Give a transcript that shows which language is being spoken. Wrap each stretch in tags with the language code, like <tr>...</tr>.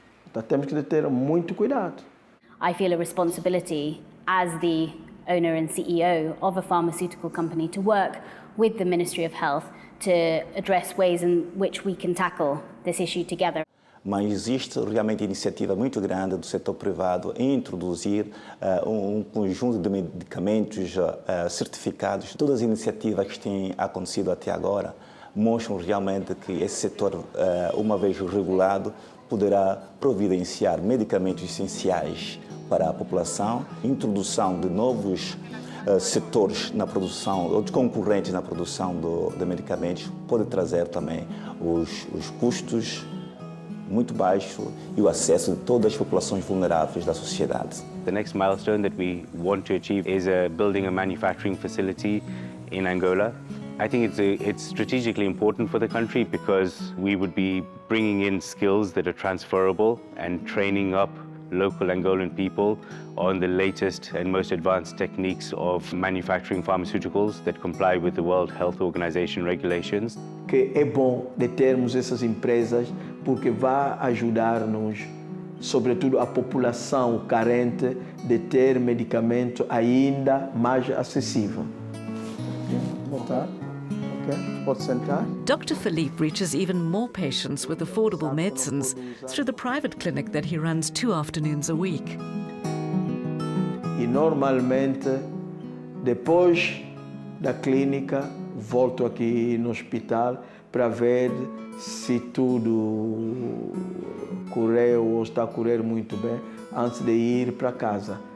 <pt>Então temos que ter muito cuidado.</pt> <en>I feel a responsibility as the owner and CEO of a pharmaceutical company to work with the Ministry of Health to address ways in which we can tackle this issue together.</en> <pt>Mas existe realmente iniciativa muito grande do setor privado em introduzir conjunto de medicamentos certificados. Todas as iniciativas que têm acontecido até agora mostram realmente que esse setor, uma vez regulado, poderá providenciar medicamentos essenciais para a população, introdução de novos setores na produção, ou de concorrentes na produção de medicamentos, pode trazer também os custos muito baixo e o acesso de todas as populações vulneráveis da sociedade.</pt> <en>The next milestone that we want to achieve is building a manufacturing facility in Angola. I think it's strategically important for the country because we would be bringing in skills that are transferable and training up local Angolan people on the latest and most advanced techniques of manufacturing pharmaceuticals that comply with the World Health Organization regulations.</en> <pt>Que é bom de termos essas empresas porque vai ajudar-nos, sobretudo a população carente, de ter medicamento ainda mais acessível. Boa tarde. Pode sentar.</pt> <en>Dr. Philippe reaches even more patients with affordable medicines through the private clinic that he runs 2 afternoons a week.</en> <pt>E normalmente, depois da clínica, volto aqui no hospital para ver se tudo correu ou está a correr muito bem antes de ir para casa.</pt>